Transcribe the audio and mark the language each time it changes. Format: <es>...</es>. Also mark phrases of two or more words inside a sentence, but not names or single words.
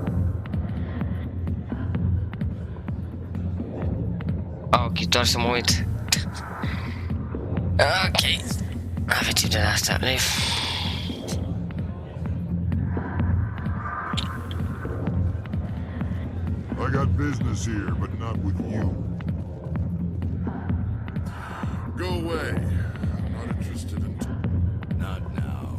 <ro>Ok, doar să mă uit. Ok. Aveți timp de asta.</ro> <en>Leave. I got business here, but not with you. Go away. I'm not interested in... Not now.</en>